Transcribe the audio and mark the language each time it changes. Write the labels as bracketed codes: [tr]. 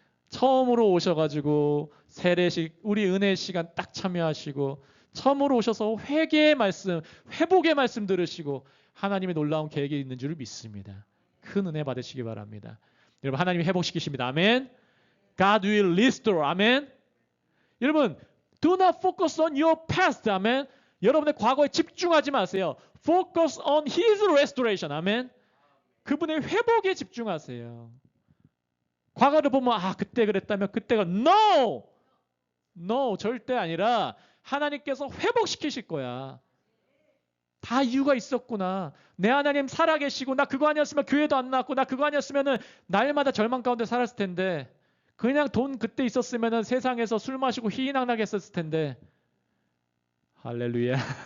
[ko] 처음으로 오셔가지고 세례식 우리 은혜 시간 딱 참여하시고 처음으로 오셔서 회개의 말씀, 회복의 말씀 들으시고 하나님의 놀라운 계획이 있는 줄을 믿습니다. 큰 은혜 받으시기 바랍니다. 여러분 하나님이 회복시키십니다. 아멘. [en] God will restore. [ko] 아멘. [en] 여러분 do not focus on your past. [ko] 아멘. 여러분의 과거에 집중하지 마세요. [en] Focus on His restoration. [ko] 아멘. 그분의 회복에 집중하세요. 과거를 보면 그때 그랬다면 그때가 [en] No! [ko] 절대 아니라 하나님께서 회복시키실 거야. 다 이유가 있었구나. 내 하나님 살아계시고 나 그거 아니었으면 교회도 안 나왔고 나 그거 아니었으면 날마다 절망 가운데 살았을 텐데 그냥 돈 그때 있었으면 세상에서 술 마시고 희희낙낙 했었을 텐데 할렐루야.